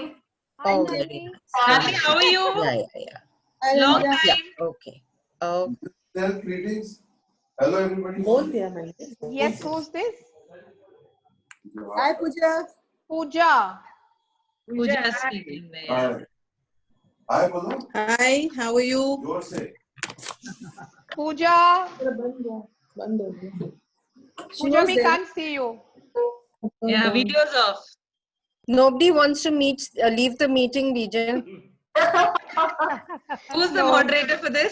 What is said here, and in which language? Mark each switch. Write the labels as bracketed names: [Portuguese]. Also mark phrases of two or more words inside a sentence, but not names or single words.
[English] Oh, very nice. Nalini, how are you? Yeah. Long time. Yeah, okay. Greetings. Hello, everybody. Yes, who's this? Hi, Pooja. Pooja. Pooja speaking there. Hi. Hi, Pooja. Hi, how are you? Your say. Pooja. Pooja, we there. can't see you. Yeah, videos off. Nobody wants to leave the meeting, Bijal. Who's the moderator for this?